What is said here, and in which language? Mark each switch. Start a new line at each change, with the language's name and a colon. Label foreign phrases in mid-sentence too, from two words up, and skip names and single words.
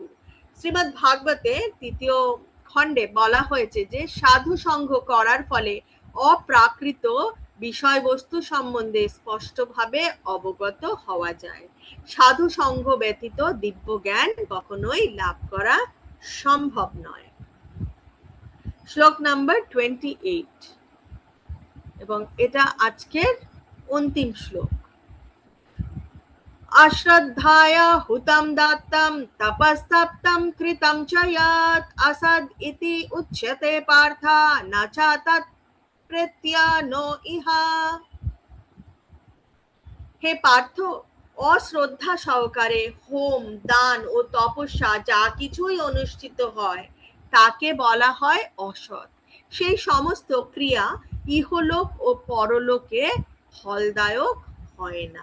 Bangla: শ্রীমদ্ ভাগবতে ৩য় খণ্ডে বলা হয়েছে যে সাধু সঙ্গ করার ফলে অপ্রাকৃত বিষয়বস্তু সম্বন্ধে স্পষ্টভাবে অবগত হওয়া যায়। সাধু সঙ্গ ব্যতীত দিব্য জ্ঞান কখনোই লাভ করা সম্ভব নয়। শ্লোক নাম্বার 28, এবং এটা আজকের অন্তিম শ্লোক।
Sanskrit: अश्रद्धाया हुतं दत्तं तपस्तप्तं कृतं च यत् असद् इति उच्यते पार्थ न च तत् प्रत्यनो इहा।
Bangla: হে পার্থ, অশ্রদ্ধা সহকারে হোম, দান ও তপস্যা যা কিছুই অনুষ্ঠিত হয় তাকে বলা হয় অসৎ। সেই সমস্ত ক্রিয়া ইহলোক ও পরলোকে ফলদায়ক হয় না।